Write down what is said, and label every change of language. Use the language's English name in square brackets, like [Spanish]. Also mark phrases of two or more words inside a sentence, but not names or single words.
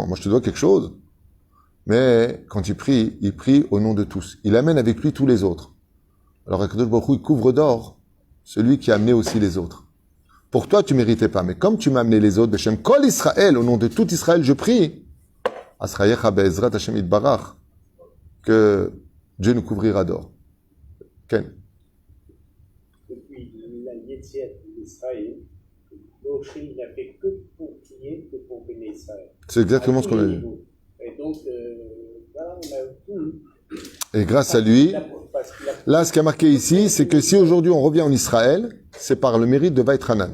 [French] Moi, je te dois quelque chose. Mais, quand il prie au nom de tous. Il amène avec lui tous les autres. Alors, [Hebrew] קדוש ברוך הוא, [French] il couvre d'or celui qui a amené aussi les autres. Pour toi, tu méritais pas. Mais comme tu m'as amené les autres, [Hebrew] בשם כל ישראל, [French] au nom de tout Israël, je prie. [Hebrew] אשריך בעזרת השם יתברך. [French] Que Dieu nous couvrira d'or. Ken. Depuis la Yetziat d'Israël, Moshe n'a fait que pour prier, que pour bénir Israël. C'est exactement ce qu'on a dit. Et donc, Et grâce à lui, là, ce qui a marqué ici, c'est que si aujourd'hui on revient en Israël, c'est par le mérite de Vaïtranan.